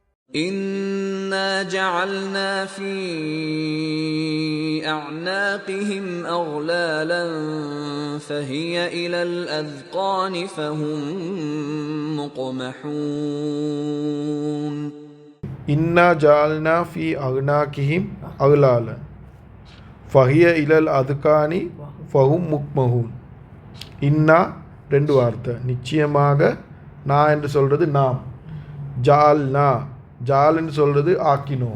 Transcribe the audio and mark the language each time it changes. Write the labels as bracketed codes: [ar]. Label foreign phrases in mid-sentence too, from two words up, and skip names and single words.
[ar] إِنَّا جَعَلْنَا فِي أَعْنَاقِهِمْ أَغْلَالًا فَهِيَ إِلَى الْأَذْقَانِ فَهُمْ مُقْمَحُونَ إنا جعلنا في أعناقهم أغلالا فهي إلى الأذقان فهم مقمحون. [ta] இன்னா ரெண்டு வார்த்தை, நிச்சயமாக. நான் என்று சொல்கிறது நாம். ஜால்னா, ஜால் என்று சொல்கிறது ஆக்கினோம்.